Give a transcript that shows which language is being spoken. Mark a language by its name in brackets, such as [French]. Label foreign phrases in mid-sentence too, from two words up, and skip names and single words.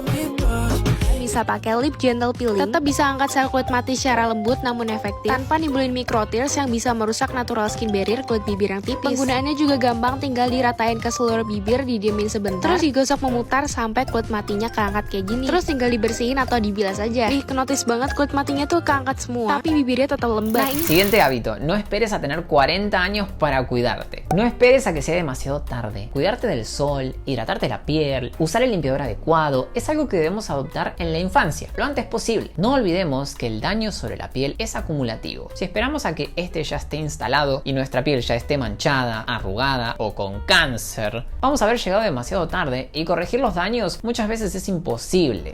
[Indonesian] Bisa pakai [English] lip gentle peeling, [Indonesian] tetap bisa angkat sel kulit mati secara lembut namun efektif tanpa nimbulin microtears yang bisa merusak [English] natural skin barrier [Indonesian] kulit bibir yang tipis. Penggunaannya juga gampang, tinggal diratain ke seluruh bibir, didiemin sebentar, terus digosok memutar sampai kulit matinya keangkat kayak gini. Terus tinggal dibersihin atau dibilas aja. Kenotis banget kulit matinya tuh keangkat semua, tapi bibirnya tetap lembab. Nah, [Spanish] Siguiente hábito, no esperes a tener 40 años para cuidarte. No esperes a que sea demasiado tarde. Cuidarte del sol, hidratarte la piel, usar el limpiador adecuado, es algo que debemos adoptar en la infancia, lo antes posible. No olvidemos que el daño sobre la piel es acumulativo. Si esperamos a que este ya esté instalado y nuestra piel ya esté manchada, arrugada o con cáncer, vamos a haber llegado demasiado tarde y corregir los daños muchas veces es imposible.